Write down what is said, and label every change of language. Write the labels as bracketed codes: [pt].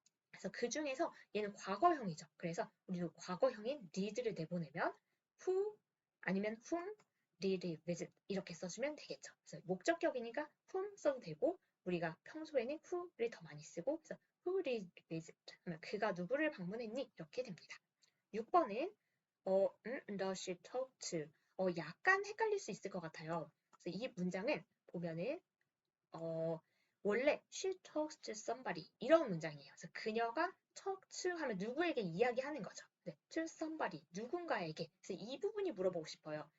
[ko] 그래서 그 중에서 얘는 과거형이죠. 그래서 우리도 과거형인 did를 내보내면 who 아니면 [en] whom did he visit [ko] 이렇게 써주면 되겠죠. 그래서 목적격이니까 whom 써도 되고 우리가 평소에는 who를 더 많이 쓰고 그래서 [en] Who did visit? [ko] 하면 그가 누구를 방문했니? 이렇게 됩니다. 6번은 [en] does she talk to? [ko] 약간 헷갈릴 수 있을 것 같아요. 그래서 이 문장은 보면은 원래 [en] she talks to somebody [ko] 이런 문장이에요. 그래서 그녀가 talk to 하면 누구에게 이야기하는 거죠. 네, to somebody 누군가에게. 그래서 이 부분이 물어보고 싶어요.